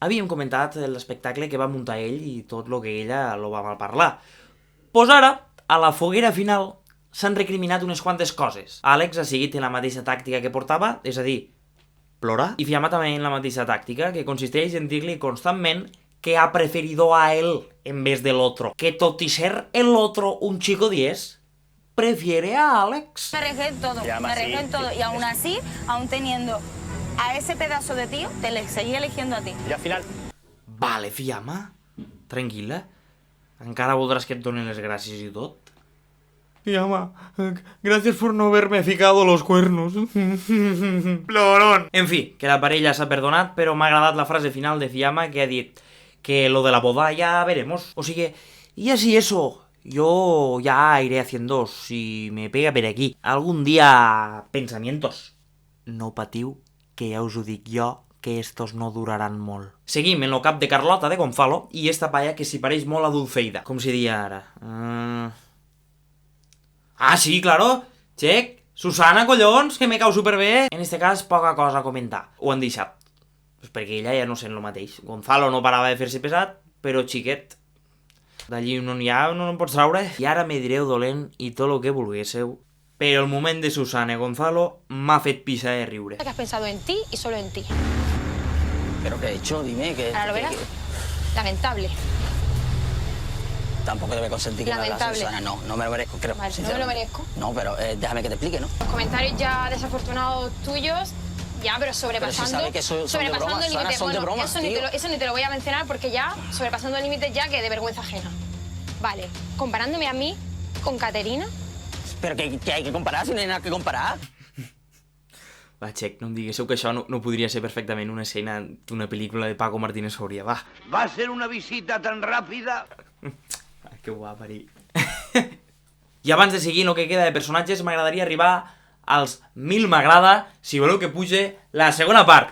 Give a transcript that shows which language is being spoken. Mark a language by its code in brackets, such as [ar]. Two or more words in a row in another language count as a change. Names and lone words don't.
[ca] Havíem comentat l'espectacle que va muntar ell i tot el que ella lo va malparlar. Pues ara, a la foguera final, s'han recriminat unes quantes coses. Àlex ha seguit en la mateixa tàctica que portava, és a dir, plorar. I Fiamma també en la mateixa tàctica, que consisteix en dir-li constantment que [es] ha preferido a él en vez del otro. Que [ca] tot y ser [es] el otro un chico 10, prefiere a Alex. Me arriesgué en todo, y aún así, aún teniendo a ese pedazo de tío, te le seguía eligiendo a ti. [ca] I al final... Vale, Fiamma, tranquil·la. Encara voldràs que et donen les gràcies i tot? Fiamma, [es] gracias por no haberme ficado los cuernos. [ca] Plorón. En fi, que la parella s'ha perdonat, però m'ha agradat la frase final de Fiamma que ha dit que [es] lo de la boda ya veremos. [ca] O sigui, [es] y así eso, yo ya iré haciendo si me pega [ca] per aquí. [es] Algún día pensamientos. [ca] No patiu, que ja us ho dic jo, que estos no duraran molt. Seguim en lo cap de Carlota de Gonzalo i esta palla que s'hi pareix molt a Dulceida. Com si diria ara... Ah, sí, claro, check. Susana, collons, que me cau superbé. En este cas, poca cosa a comentar. Ho han deixat. Pues perquè ella ja no sent lo mateix. Gonzalo no parava de fer-se pesat, però xiquet, d'allí no n'hi ha, no en pots traure. I ara me direu dolent i tot lo que volguéssiu, però el moment de Susana i Gonzalo m'ha fet pixar de riure. [es] Que has pensado en ti y solo en ti. ¿Pero qué he hecho? Dime que... Ahora lo verás. Lamentable. Tampoco debe consentir que me hagas Lamentable. Susana. No, no me lo merezco, creo. Vale, no me lo merezco. No, pero déjame que te explique, ¿no? Los comentarios ya desafortunados tuyos, ya, pero sobrepasando... Pero si sabes que son de sobrepasando bromas, el límite. Susana, son de Bueno, bromas, tío. eso ni te lo voy a mencionar porque ya, sobrepasando el límite ya que de vergüenza ajena. Vale, comparándome a mí con Caterina. Pero que hay que comparar, si no hay nada que comparar. [ca] Va, xec, no em diguéssiu que això no podria ser perfectament una escena d'una pel·lícula de Paco Martínez Soria, va. [es] Va a ser una visita tan rápida. [ca] Ai, que guapa, I abans de seguir en el que queda de personatges, m'agradaria arribar als 1000 m'agrada, si voleu que puge la segona part.